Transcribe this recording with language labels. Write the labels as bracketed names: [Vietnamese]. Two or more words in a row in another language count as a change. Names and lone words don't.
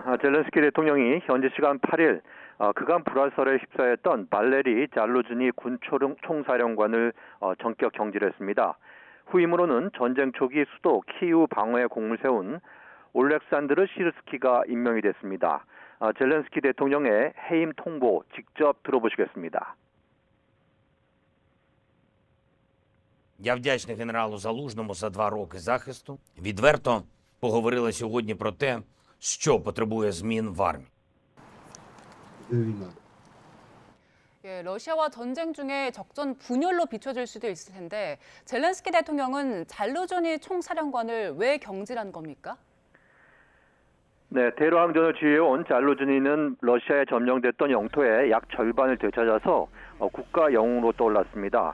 [Korean] 젤렌스키 대통령이 현지 시간 8일 그간 불화설에 휩싸였던 발레리 잘루즈니 군 총사령관을 전격 경질했습니다. 후임으로는 전쟁 초기 수도 키이우 방어에 공을 세운 올렉산드르 시르스키가 임명이 됐습니다. 젤렌스키 대통령의 해임 통보 직접 들어보시겠습니다. [Ukrainian] Я вдячний генералу Залужному за 2 роки захисту. Відверто поговорили сьогодні про те, що потребує змін в армії. [Korean] 러시아와 전쟁 중에 적전 분열로 비춰질 수도 있을 텐데 젤렌스키 대통령은 잘루즈니 총사령관을 왜 경질한 겁니까? 네, 대로함전을 지휘해온 잘루즈니는 러시아에 점령됐던 영토의 약 절반을 되찾아서 국가 영웅으로 떠올랐습니다.